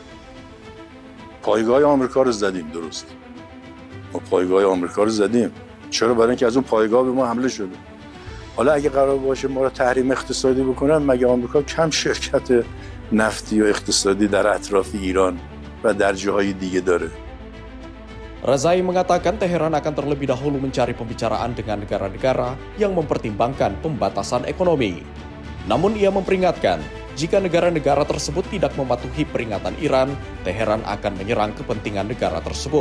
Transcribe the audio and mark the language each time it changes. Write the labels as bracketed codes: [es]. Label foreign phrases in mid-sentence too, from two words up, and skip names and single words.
[fa] پایگاه آمریکا رو زدیم، درست. ما پایگاه آمریکا رو زدیم. چرا؟ برای اینکه از اون پایگاه به ما حمله شده. حالا اگه قرار باشه ما رو تحریم اقتصادی بکنن، مگه آمریکا کم شرکت nafti و اقتصادی در اطراف ایران و در جاهای دیگه dare. [id] Razai mengatakan Teheran akan terlebih dahulu mencari pembicaraan dengan negara-negara yang mempertimbangkan pembatasan ekonomi. Namun ia memperingatkan, jika negara-negara tersebut tidak mematuhi peringatan Iran, Teheran akan menyerang kepentingan negara tersebut.